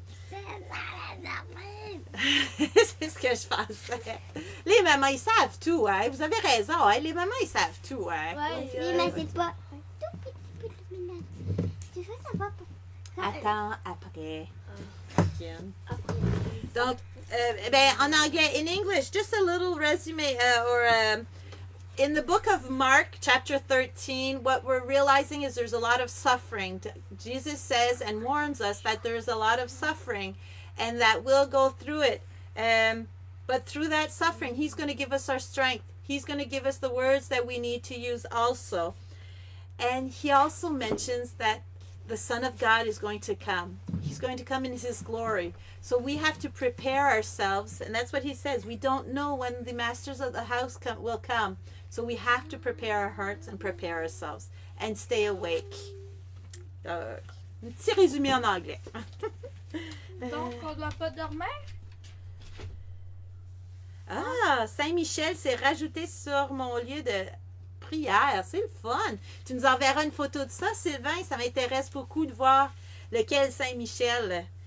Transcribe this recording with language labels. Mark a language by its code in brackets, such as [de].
[fr] C'est ça la surprise. C'est ce que je pensais. Les mamans, ils savent tout, hein? Vous avez raison, hein? Les mamans, ils savent tout, hein? Ouais, Oui, mais c'est pas un tout petit peu de ménage. Tu veux savoir pourquoi? Attends, après. Kim. Donc, en anglais, [en] in English, just a little resume in the book of Mark, chapter 13, what we're realizing is there's a lot of suffering. Jesus says and warns us that there's a lot of suffering and that we'll go through it. But through that suffering, He's going to give us our strength. He's going to give us the words that we need to use also. And He also mentions that the Son of God is going to come. He's going to come in His glory. So we have to prepare ourselves. And that's what He says. We don't know when the masters of the house will come. So we have to prepare our hearts and prepare ourselves. And stay awake. [fr] Un petit résumé en anglais. Donc, on doit pas dormir? Ah, Saint-Michel s'est rajouté sur mon lieu de prière. C'est le fun. Tu nous enverras une photo de ça, Sylvain. Ça m'intéresse beaucoup de voir lequel Saint-Michel.